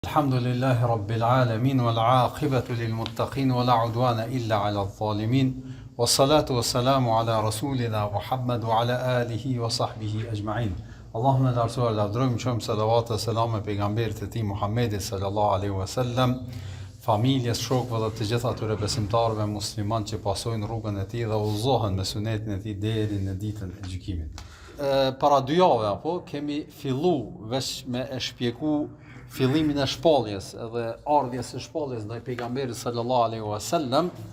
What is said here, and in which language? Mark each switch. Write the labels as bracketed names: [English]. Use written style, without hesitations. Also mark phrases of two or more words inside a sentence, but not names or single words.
[Arabic] الحمد لله رب العالمين، والعاقبة للمتقين، ولا عدوان إلا على الظالمين، والصلاة والسلام على رسولنا محمد وعلى آله وصحبه أجمعين. [Albanian] Allahumma lartuar lavdrojmë qëmë salavat dhe selam e pejgamberit e ti Muhammedit [Arabic] صلى الله عليه وسلم, [Albanian] familjes, shokëve dhe të gjitha atyre besimtarëve musliman që pasojnë rrugën e tij dhe udhëzohen me sunetin e tij deri në ditën e gjykimit. Para 2 javë kemi fillu veç me e shpjegu fillimin e shpalljes edhe ardhjes së shpalljes ndaj pejgamberit [Arabic] صلى الله عليه وسلم.